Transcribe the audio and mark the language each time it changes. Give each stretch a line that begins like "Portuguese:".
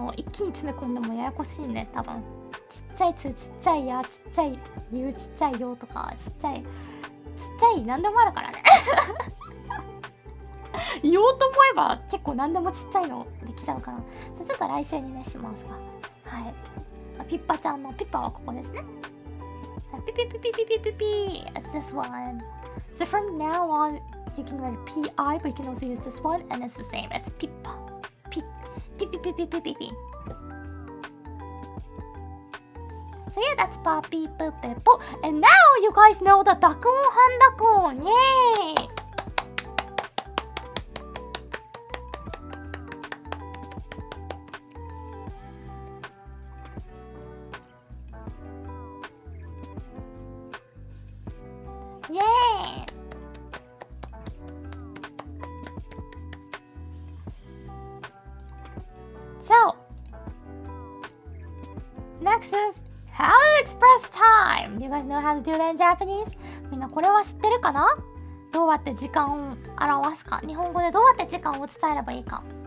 Japanese: 一気に詰め込んでもややこしいね、多分。ちっちゃい2、ちっちゃいや、ちっちゃい U、ちっちゃいよとか、ちっちゃいなんでもあるからね。言おうと思えば結構何でもちっちゃいのできちゃうから、ちょっと来週にねしますが、はい。ピッパちゃんのピッパはここですね。ピピピピピピピピ。
English: It's this one. So from now on, you can write PI, but you can also use this one, and it's the same. It's Pippa. Pip, pip, pip, pip, pip, pip, pip. So yeah, that's Papi, Pepo. And now you guys know the Dakuon, handakuon. Yay! Yay! So, next is how to express time. Do you guys know how to do that in Japanese?
Japanese: みんなこれは知ってるかな？どうやって時間を表すか。日本語でどうやって時間を伝えればいいか。